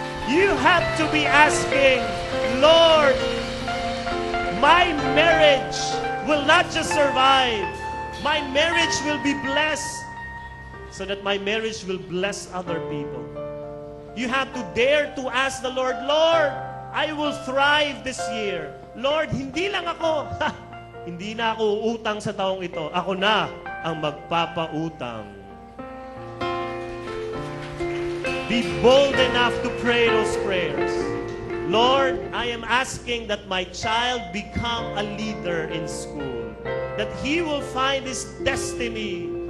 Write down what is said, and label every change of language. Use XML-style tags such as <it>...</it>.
<en>You have to be asking, Lord, my marriage will not just survive. My marriage will be blessed so that my marriage will bless other people. You have to dare to ask the Lord, Lord, I will thrive this year.</en> <tl>Lord, hindi lang ako, hindi na ako uutang sa taong ito. Ako na ang magpapautang.</tl> <en>Be bold enough to pray those prayers. Lord, I am asking that my child become a leader in school. That he will find his destiny.</en>